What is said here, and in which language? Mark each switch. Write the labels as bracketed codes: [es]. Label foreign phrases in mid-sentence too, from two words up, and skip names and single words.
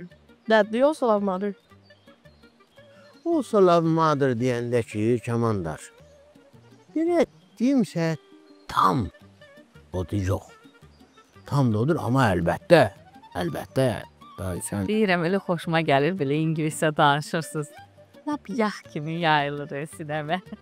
[en] Dad, do you also love mother? Also love mother [az] deyəndə ki, Kamandar. Belə deyimsə tam odur yox. Tam da odur, amma əlbəttə. Sən... Deyirəm, elə xoşuma gəlir, belə ingiliscə danışırsınız. Lap yax kimi yayılır sinəmə.